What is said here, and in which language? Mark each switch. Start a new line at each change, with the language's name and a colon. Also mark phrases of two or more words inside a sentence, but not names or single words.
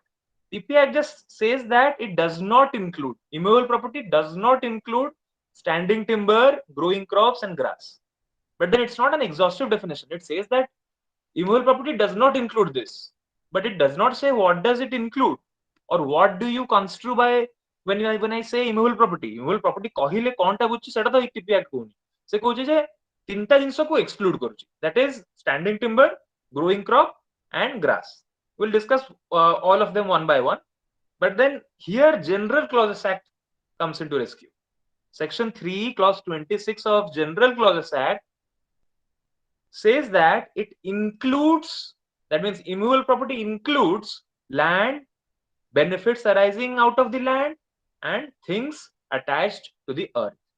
English: TP Act just says that it does not include immovable property, does not include standing timber, growing crops, and grass. But then it's not an exhaustive definition. It says that immovable property does not include this, but it does not say what does it include or what do you construe by when I say immovable property. Immovable property
Odia: କହିଲେ କଣଟା ବୁଝୁଛି ସେଟା ତ TP Act କହୁନି. ସେ କହୁଛି ଯେ ତିନିଟା ଜିନିଷକୁ exclude କରୁଛି.
English: That is standing timber, growing crop, and grass. We'll discuss all of them one by one. But then here General Clauses Act comes into rescue. Section 3, Clause 26 of General Clauses Act says that it includes, that means immovable property includes land, benefits arising out of the land, and things attached to the earth.